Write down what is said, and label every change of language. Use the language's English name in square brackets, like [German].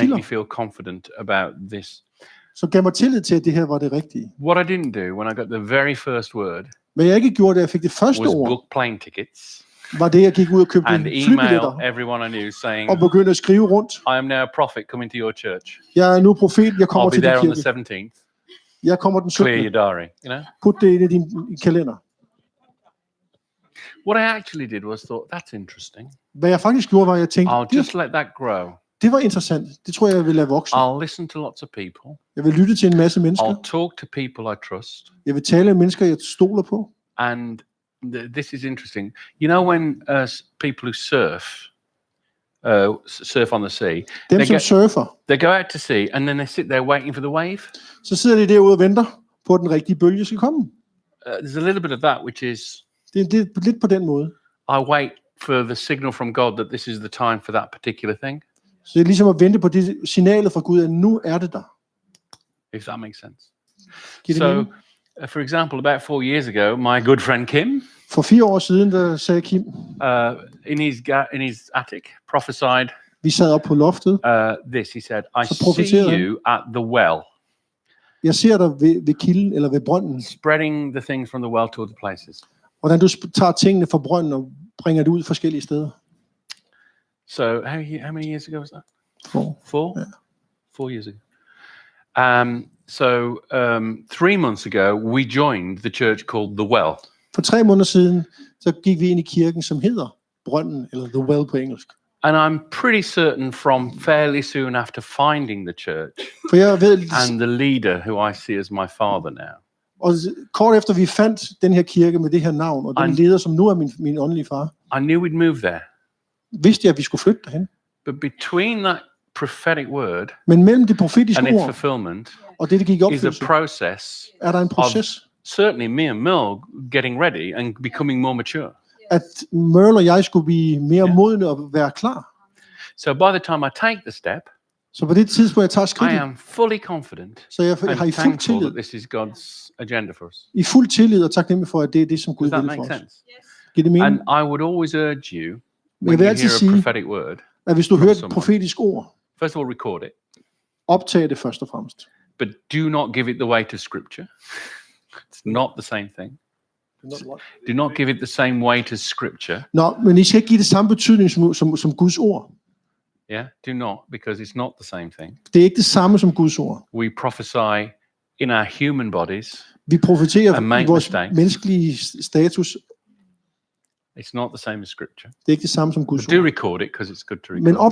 [English] That make me feel confident about this. [Danish] Så gav mig tillid til, at det her var det rigtige. [English] What I didn't do when I got the very first word. [Danish] Men jeg ikke gjorde, da jeg fik det første ord. [English] Book plane tickets. [Danish] Var det, jeg gik ud og købte flybilletter. [English] Everyone I knew saying, [Danish] og begyndte at skrive rundt. [English] I am now a prophet coming to your church. [Danish] Jeg er nu profet, jeg kommer til din kirke. [English] I'll be there on the 17th. [Danish] Jeg kommer den 17. [English] Clear your diary, you know. [Danish] Put det ind i din kalender. [English] What I actually did was thought, that's interesting. [Danish] Hvad jeg faktisk gjorde, var, at jeg tænkte, [English] I'll just let that grow. [Danish] det var interessant. Det tror jeg vil lade vokse. [English] I'll listen to lots of people. [Danish] Jeg vil lytte til en masse mennesker. [English] I'll talk to people I trust. [Danish] Jeg vil tale med mennesker, jeg stoler på. [English] And this is interesting. You know when people who surf on the sea, [Danish] Dem som surfer, [English] they go out to sea and then they sit there waiting for the wave. [Danish] Så sidder de derude og venter på, at den rigtige bølge skal komme. [English] There's a little bit of that, which is [Danish] Det er lidt på den måde. [English] I wait for the signal from God that this is the time for that particular thing. [Danish] Så det er ligesom at vente på det signalet fra Gud, at nu er det der. [English] If that makes sense. [Danish] Giver det [English] So, [Danish] mening? [English] for example, about 4 years ago, my good friend Kim, [Danish] For 4 år siden, der sagde Kim, [English] in his attic, prophesied [Danish] vi sad op på loftet. [English] this. He said, "I [Danish] Så profeterede [English] see [Danish] han. [English] you at the well, [Danish] Jeg ser dig ved kilden eller ved brønden. [English] spreading the things from the well to other places." [Danish] Hvordan du tager tingene fra brønden og bringer det ud forskellige steder. [English] So, how many years ago was that? 4. 4? Yeah. 4 years ago. So 3 months ago, we joined the church called The Well. [Danish] For 3 måneder siden, så gik vi ind i kirken, som hedder Brønden, eller The Well på engelsk. [English] And I'm pretty certain from fairly soon after finding the church [Danish] For jeg ved, [English] and the leader, who I see as my father now, [Danish] og kort efter vi fandt den her kirke med det her navn, og den leder, som nu er min åndelige far, [English] I knew we'd move there. [Danish] vidste jeg, at vi skulle flytte derhen. [English] But between that prophetic word [Danish] Men mellem det profetiske [English] and its [Danish] ord [English] fulfillment [Danish] og det gik i [English] is a [Danish] opfyldelse, [English] process [Danish] er der en proces, [English] certainly me and Mel getting ready and becoming more mature. [Danish] at Merle og jeg skulle blive mere modne og være klar. [English] So by the time I take the step, [Danish] Så på det tidspunkt, jeg tager [English] I [Danish] skridtet, [English] am fully confident [Danish] så jeg [English] and [Danish] har i fuld [English] thankful [Danish] tillid, [English] that this is God's agenda for us. [Danish] i fuld tillid og taknemmelig for, at det er det, som Gud [English] Does that [Danish] vil for [English] make [Danish] os. [English] sense? [Danish] Giver det mening? [English] And I would always urge you, [Danish] Jeg [English] when [Danish] vil [English] you [Danish] altid [English] hear a [Danish] sige, [English] prophetic word, [Danish] at hvis du [English] from [Danish] hører et [English] someone, [Danish] profetisk ord, [English] first of all record it, [Danish] optag det først og fremmest. [English] but do not give it the weight of Scripture. It's not the same thing. Do not give it the same weight as Scripture. [Danish] Nå, men I skal ikke give det samme betydning som Guds ord. [English] Yeah, do not, because it's not the same thing. [Danish] Det er ikke det samme som Guds ord. [English] We prophesy in our human bodies. [Danish] Vi profeterer [English] And make [Danish] i vores [English] mistakes. [Danish] menneskelige status. [English] It's not the same as Scripture. [Danish] Det er ikke det samme som Guds [English] But do [Danish] ord. [English] record it, because it's good to [Danish] Men [English] record.